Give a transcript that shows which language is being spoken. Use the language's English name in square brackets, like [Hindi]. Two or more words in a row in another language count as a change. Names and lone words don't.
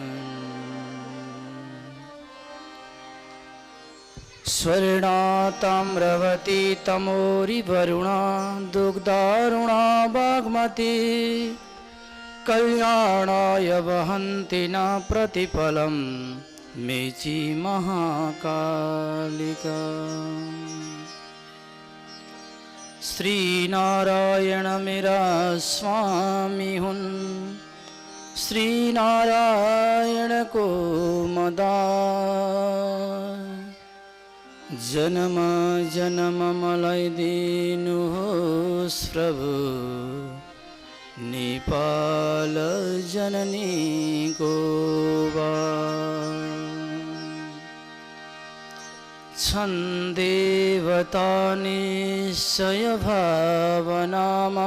[Sanskrit] स्वर्णाताम्रवती तमोरिवरुणा दुग्धारुणा बाग्मती कल्याणाय वहन्ति न प्रतिफलं मेची महाकालिका। [Nepali] श्रीनारायण मेरा स्वामी हुन श्रीनारायण को मदा जन्म जन्म मलाई दिनुहोस् प्रभु नेपाल जननी को छन् देवता निश्चय भावनामा।